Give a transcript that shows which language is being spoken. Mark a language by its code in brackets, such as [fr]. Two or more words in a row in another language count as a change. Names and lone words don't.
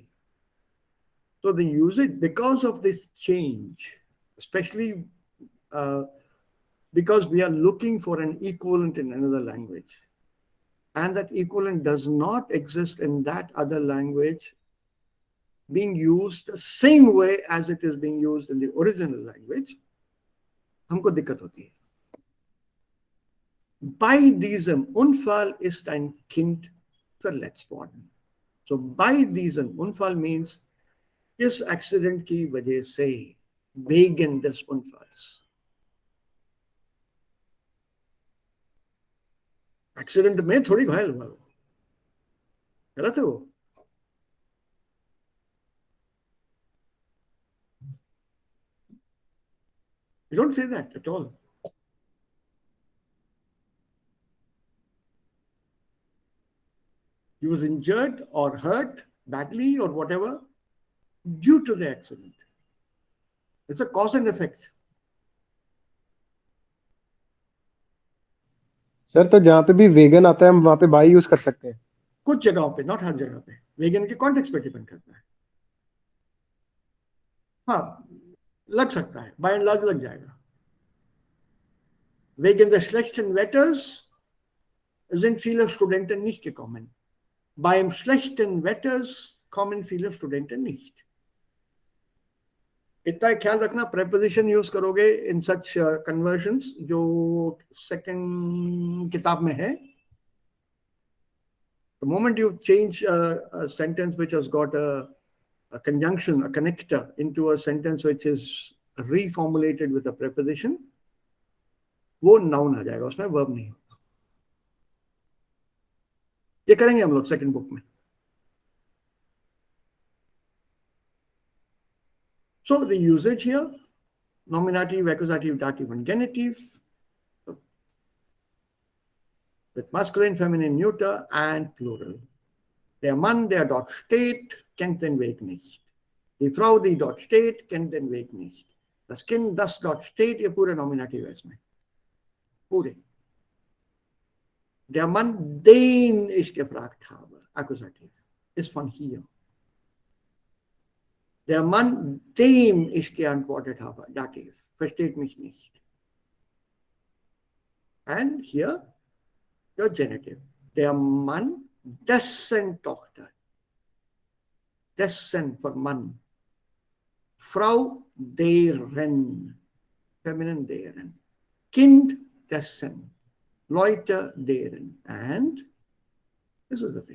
[en] So the usage, because of this change, especially because we are looking for an equivalent in another language, and that equivalent does not exist in that other language being used the same way as it is being used in the original language, [hi] हमको दिक्कत होती है। [de] Bei diesem Unfall ist ein Kind verletzt worden. [en] So by [de] diesem Unfall [hi] means इस एक्सीडेंट की वजह से, [de] wegen des Unfalls. [hi] एक्सीडेंट में थोड़ी घायल हुआ वो, गलत है वो। [en] You don't say that at all. He was injured or hurt badly or whatever due to the accident. It's a cause and effect. [hi] सर तो जहाँ पे भी वेगन आता है हम वहाँ पे [en] by use [hi] कर सकते हैं? कुछ जगहों पे, नॉट हर जगह पे, वेगन के कॉन्टेक्स्ट पे डिपेंड करता है। हाँ, लग सकता है, [en] by and large [hi] लग जाएगा। [de] Wegen des schlechten Wetters sind viele Studenten nicht gekommen. Beim schlechten Wetters kommen viele Studenten nicht. [hi] इतना ख्याल रखना, [en] preposition use [hi] करोगे [en] in such conversions [hi] जो second किताब में है। [en] The moment you change a sentence which has got a conjunction, a connector, into a sentence which is reformulated with a preposition, [hi] वो noun आ जाएगा, उसमें verb नहीं होगा। ये करेंगे हम लोग [en] second book [hi] में। [en] So the usage here, nominative, accusative, dative, and genitive, with masculine, feminine, neuter, and plural. [de] Der Mann, der dort steht, kennt den Weg nicht. Die Frau, die dort steht, kennt den Weg nicht. Das Kind, das dort steht, [hi] ये पूरे nominative है इसमें, पूरे। [de] Der Mann, den ich gefragt habe, accusative, ist von hier. Der Mann, dem ich geantwortet habe, dativ, versteht mich nicht. [en] And here, your genitive. [de] Der Mann, dessen Tochter. Dessen for Mann. Frau, deren. Feminine, deren. Kind, dessen. Leute, deren. [en] And this is the thing.